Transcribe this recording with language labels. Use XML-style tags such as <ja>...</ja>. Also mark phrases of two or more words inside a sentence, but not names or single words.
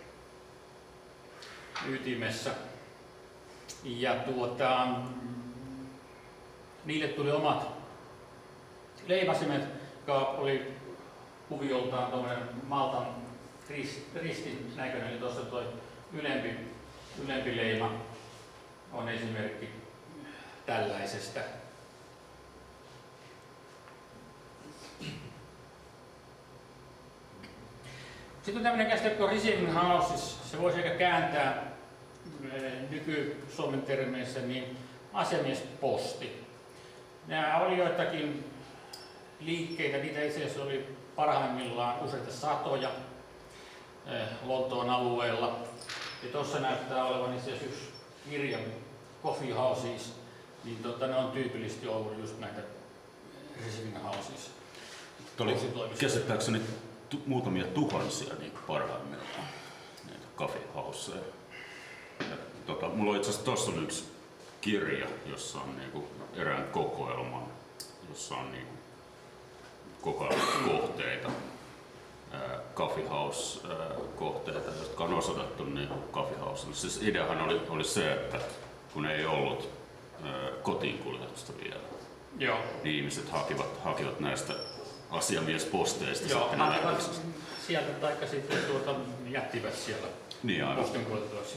<fi>Ja niille tuli omat leimasimet, joka oli kuvioltaan tuommoinen Maltan ristin näköinen, eli tuossa tuo ylempi leima on esimerkki tällaisesta. Sitten on tämmöinen käsite kuin</fi> <en>receiving houses,</en> <fi>se voisi ehkä kääntää nyky-suomen termeissä niin asiamiesposti. Nämä oli joitakin liikkeitä, niitä itse asiassa oli parhaimmillaan useita satoja Lontoon alueella. Ja tuossa näyttää olevan itse asiassa yksi kirja, Coffee Houses, niin ne on tyypillisesti ollut just näitä</fi> <en>receiving houses.</en> <fi>Oli käsittääkseni muutamia tuhansia niin parhaimmillaan näitä</fi> <en>coffee houseja.</en> <fi>Mulla on itse asiassa tuossa on yksi kirja, jossa on niinku erään kokoelman, jossa on niinku kohteita,</fi> <en>coffee house</en> <fi>kohteita, jotka on osoitettu niin</fi> <en>coffee houselle.</en> <fi>Siis ideahan oli se, että kun ei ollut kotiin kuljetusta vielä, joo, niin ihmiset hakivat näistä asiamiesposteista. Joo, hakivat sieltä taikka sitten jättivät siellä postin kuljettavaksi.</fi>